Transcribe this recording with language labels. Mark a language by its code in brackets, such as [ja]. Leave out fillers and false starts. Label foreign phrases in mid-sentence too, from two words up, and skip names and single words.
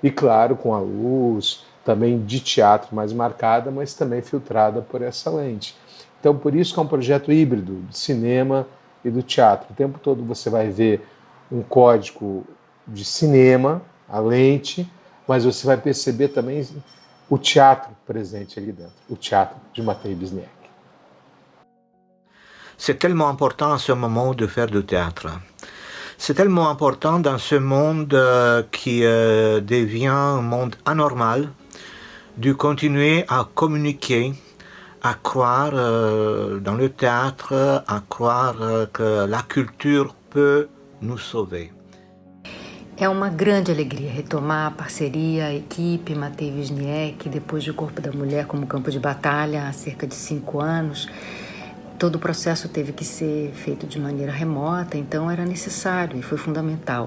[pt] E claro, com a luz também de teatro mais marcada, mas também filtrada por essa lente. Então, por isso que é um projeto híbrido de cinema e do teatro. O tempo todo você vai ver um código de cinema, a lente, mas você vai perceber também o teatro presente ali dentro, o teatro de Matei Bisniek. [fr] C'est tellement important à ce moment de faire du théâtre. C'est tellement important dans ce monde qui devient un monde anormal, de continuer à communiquer, à croire dans le théâtre, à croire que la culture peut nous sauver. [pt] É uma grande alegria retomar a parceria, a equipe Matei Bisniek, depois de O Corpo da Mulher como campo de batalha há cerca de 5 anos. Todo o processo teve que ser feito de maneira remota, então era necessário e foi fundamental.